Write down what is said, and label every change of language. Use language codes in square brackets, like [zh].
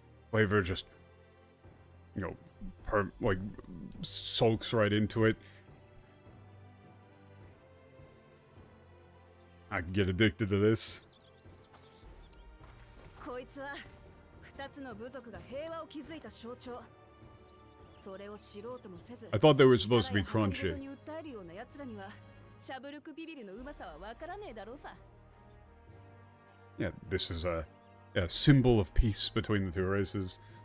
[en] Flavor just, you know, like, soaks right into it. I can get addicted to this. [ja] こいつは2つの部族が平和を築いた象徴。それを知ろうともせず、 [en] I thought they were supposed to be crunchy. [ja] に訴えるような奴らにはシャブルクビビルのうまさはわからねえだろうさ。 [en] Yeah, this is a symbol of peace between the two races.